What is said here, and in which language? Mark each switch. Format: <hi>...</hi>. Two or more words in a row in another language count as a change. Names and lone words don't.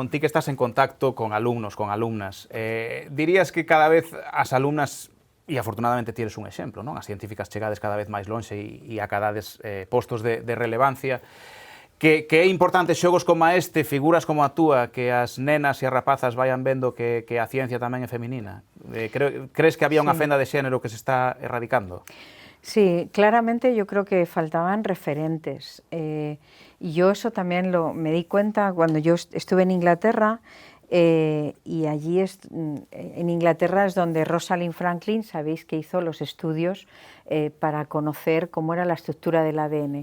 <gl>Ti que estás en contacto con alumnos, con alumnas, dirías que cada vez as alumnas, e afortunadamente tires un exemplo, non? As científicas chegades cada vez máis lonxe e acadades postos de relevancia, que é importante xogos como este, figuras como a túa, que as nenas e as rapazas vayan vendo que a ciencia tamén é feminina. Crees que había unha fenda de xénero que se está erradicando?</gl> <es>Sí, claramente yo creo que faltaban referentes. Y yo eso también me di cuenta cuando yo estuve en Inglaterra, y allí en Inglaterra es donde Rosalind Franklin, sabéis que hizo los estudios para conocer cómo era la estructura del ADN.</es>